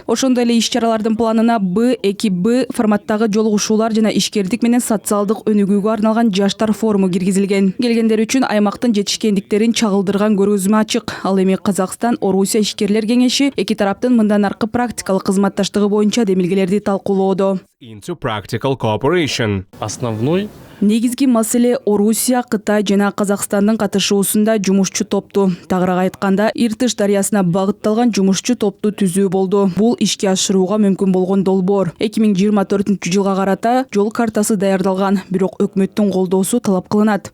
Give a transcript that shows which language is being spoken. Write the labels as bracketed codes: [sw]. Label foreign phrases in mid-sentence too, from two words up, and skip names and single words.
[ky] Ошондой эле иш-чаралардын планына Б2Б форматтагы жолугушуулар жана ишкердик менен социалдык өнүгүүгө арналган жаштар форуму киргизилген. Келгендер үчүн аймактын жетишкендиктерин чагылдырган көргөзмө ачык. Ал эми Казакстан Орусия ишкерлер кеңеши эки тараптын мындан аркы практикалык кызматташтыгы боюнча демилгелерди талкуулоодо. [en] Into practical cooperation. [ru] Основной [ky] Негизги маселе Орусия, Кытай жана Казакстандын катышуусунда жумушчу топту. Тагыраак айтканда, Иртыш дарыясына багытталган жумушчу топту түзүү болду. Бул ишке ашырууга мүмкүн болгон долбоор. 2024-жылга карата жол картасы даярдалган, бирок өкмөттүн колдоосу талап кылынат.